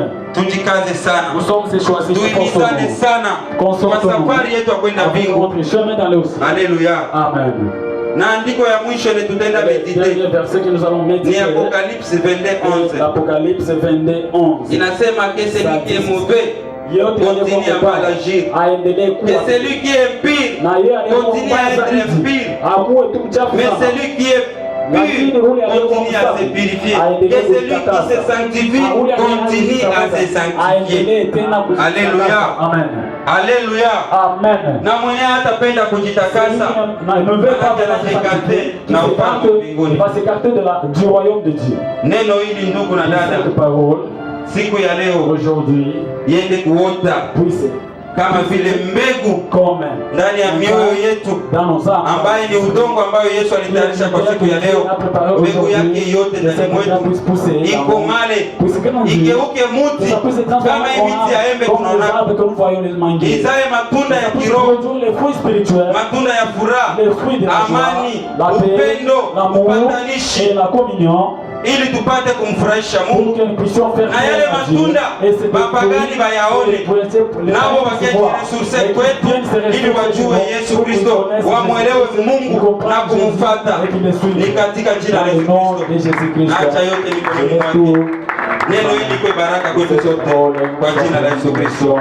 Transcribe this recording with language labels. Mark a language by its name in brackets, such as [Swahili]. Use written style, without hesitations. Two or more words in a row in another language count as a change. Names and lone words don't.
[Swahili] Tujikaze sana, tuimizane sana kwa safari yetu ya kwenda mbingu. Haleluya. Na andiko ya mwisho ni tutaenda medite ni Apocalypse 22:11. [French] Inasema que celui qui est mauvais continue à mal agir, que celui qui est pire continue à être impire, mais celui qui est pur continue à se purifier, que celui qui se sanctifie continue à se sanctifier. Alléluia. Alléluia. Amen. [Swahili] Na mwenye hatapenda kujitakasa na ufalme wa mbinguni. [French] Va s'écarter du royaume de Dieu. [Swahili] Neno hili ndugu na dada, [French] Cette parole [Swahili] siku ya leo [French] aujourd'hui [Swahili] yende kuota [French] puisse [Swahili] kama vile mbegu ndani ya mioyo yetu, ambaye ni udongo ambayo Yesu alitayarisha kwa siku ya leo. Mbegu yake yote ndani mwetu ikomale, igeuke muti kama hii miti ya embe tunaona, izae matunda ya kiroho, matunda ya furaha, amani, upendo, upatanishi ili tupate kumfurahisha [French] pour [Swahili] Mungu [French] que nous puissions faire [Swahili] na yale matunda bapagani bayaone, nabo baketi resurse kwetu ili wajue Yesu Kristo, wamwelewe Mungu na kumfuata. Ni katika jina la Yesu Kristo, acha yote mikononi mwake. Neno hili kwa baraka kwetu sote kwa jina la Yesu Kristo.